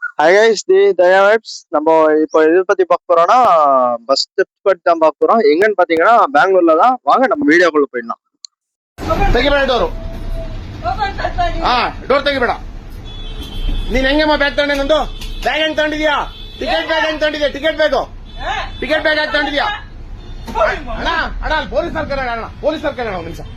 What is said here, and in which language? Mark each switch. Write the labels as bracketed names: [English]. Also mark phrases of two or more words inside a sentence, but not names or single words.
[English] Hi guys, [Tamil] தி தயா வைப்ஸ். நம்ம இப்போ எதை பத்தி பார்க்க போறோம்னா [English] bus trip [Tamil] பத்தி தான் பார்க்க போறோம். எங்கன்னு பாத்தீங்கன்னா பெங்களூர்ல தான். வாங்க நம்ம வீடியோக்குள்ள போயிடலாம். [Kannada] ತೆಗಿಬೇಡ ಡೋರು. ಡೋರ್ ತೆಗಿಬೇಡ. ನೀನ್ ಹೆಂಗಮ್ಮ ಬ್ಯಾಗ್ ತಗೊಂಡೆ? ನಂದು ಬ್ಯಾಗ್ ಹೆಂಗ್ ತಗೊಂಡಿದ್ಯಾ? [English] ticket bag [Kannada] ಹೆಂಗ್ ತಗೊಂಡಿದ್ಯಾ? [English] ticket bag [Kannada] ಹೆಂಗ್ ತಗೊಂಡಿದ್ಯಾ? ಅಣ್ಣ ಅಣ್ಣ ಪೊಲೀಸರ್ ಕರೆಯೋಣ. ಅಣ್ಣ ಪೊಲೀಸರ್ ಕರೆಯೋಣ ಒಂದ್ ನಿಮಿಷ.